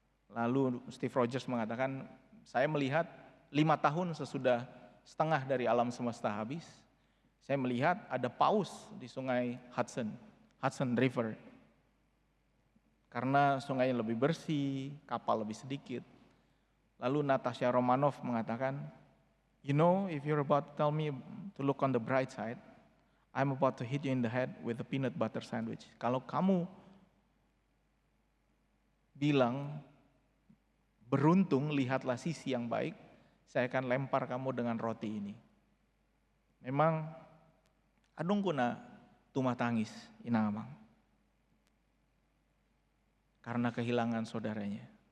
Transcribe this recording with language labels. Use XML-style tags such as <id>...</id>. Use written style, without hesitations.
<id>Lalu Steve Rogers mengatakan, saya melihat 5 tahun sesudah setengah dari alam semesta habis, saya melihat ada paus di sungai Hudson River. Karena sungainya lebih bersih, kapal lebih sedikit. Lalu Natasha Romanoff mengatakan,</id> <en>you know, if you're about to tell me to look on the bright side, I'm about to hit you in the head with a peanut butter sandwich.</en> <id>Kalau kamu bilang beruntung, lihatlah sisi yang baik, saya akan lempar kamu dengan roti ini. Memang adung kuna tumah tangis inamang karena kehilangan saudaranya.</id>